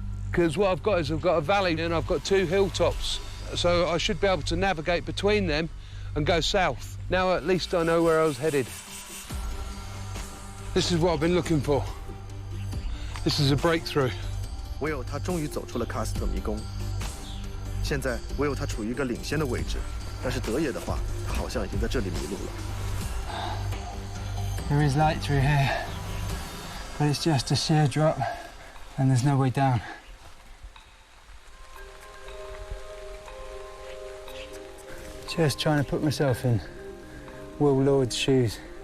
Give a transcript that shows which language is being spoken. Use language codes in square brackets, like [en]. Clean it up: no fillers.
[en] Because what I've got is I've got a valley and I've got 2 hilltops. So I should be able to navigate between them and go south. Now at least I know where I was headed. This is what I've been looking for. This is a breakthrough. [zh] 唯有他终于走出了喀斯特迷宫。现在唯有他处于一个领先的位置，但是德爷的话，他好像已经在这里迷路了。 [en] There is light through here, but it's just a sheer drop, and there's no way down. Just trying to put myself in Will Lord's shoes.